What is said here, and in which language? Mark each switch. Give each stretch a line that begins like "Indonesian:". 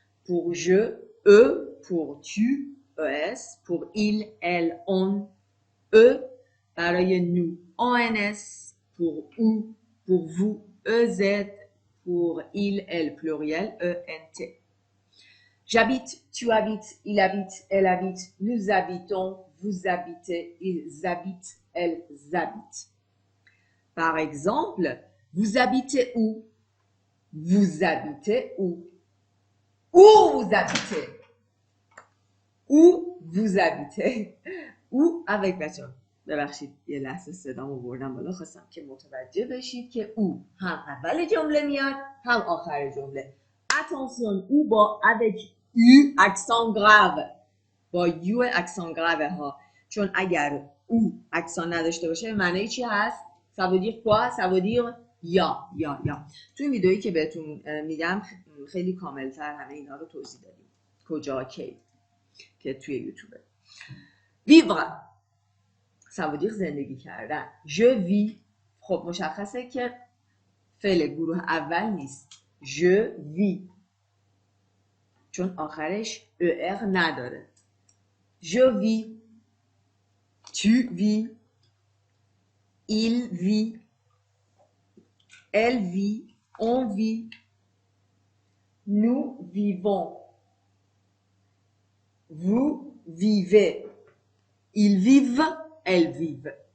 French: pour je, eux, pour tu, ES, pour il, elle, on, eux, برای nous, ONS, pour ou, pour vous, EZ, pour il, elle, pluriel, ENT. J'habite, tu habites, il habite, elle habite, nous habitons, vous habitez, ils habitent, elles habitent. Par exemple, vous habitez où? Vous habitez où? Où vous habitez? Où vous habitez?
Persian: Où avec بچه ببخشید یه لحظه صدامو بردم بالا، خواستم که متوجه بشید که او هم اول جمله میاد هم آخر جمله. attention او با avec u accent grave، با u accent grave ها، چون اگر او اکسان نداشته باشه معنی چی هست؟
French: ça veut dire quoi? ça veut dire یا.
Persian: توی این ویدئویی که بهتون میگم خیلی کاملتر همه اینا رو توضیح دادیم. کجا کی که توی یوتیوبه.
French: vivre ça veut dire
Persian: زندگی کردن. je vis خب مشخصه که فعل گروه اول نیست. je vis چون آخرش er نداره.
French: je vis tu vis il vit elle vit on vit nous vivons vous vivez ils vivent elles vivent.